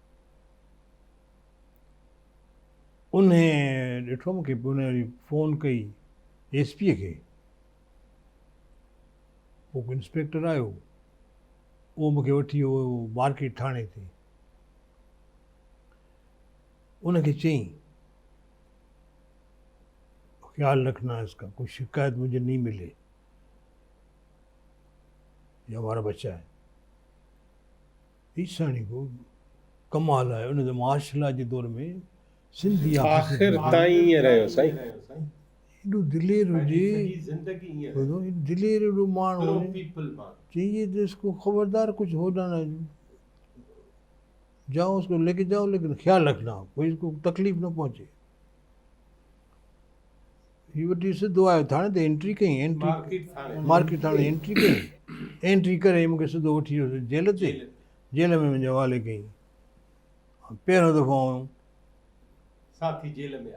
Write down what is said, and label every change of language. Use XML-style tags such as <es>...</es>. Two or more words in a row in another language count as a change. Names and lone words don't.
<sd>उन ॾिठो मूंखे, उन वरी फ़ोन कई एसपीअ खे, पोइ इंस्पेक्टर आयो, उहो मूंखे वठी वियो मार्केट थाणे ते। उनखे चयईं</sd> <ur>خیال رکھنا اس کا، کوئی شکایت مجھے نہیں ملے، یہ ہمارا بچہ ہے.</ur> <sd>ईसाणी को कमाल आहे, उन मार्शल जे दौर में सिंधी आख़िर ताईं ईअं रहियो साईं, एॾो दिलेर हुजे, दिलेर एॾो माण्हू</sd> <ur>چاہیے تو اس کو خبردار کچھ ہونا نہ، جاؤ اس کو لے کے جاؤ، لیکن خیال رکھنا کوئی اس کو تکلیف نہ پہنچے.</ur> <sd>हीअ वठी सिधो आयो थाणे ते, एंट्री कई, मार्केट थाणे एंट्री कई, एंट्री करे मूंखे सिधो वठी वियो जेल ते, जेल में मुंहिंजे हवाले कई। पहिरियों दफ़ो साथी जेल में</sd>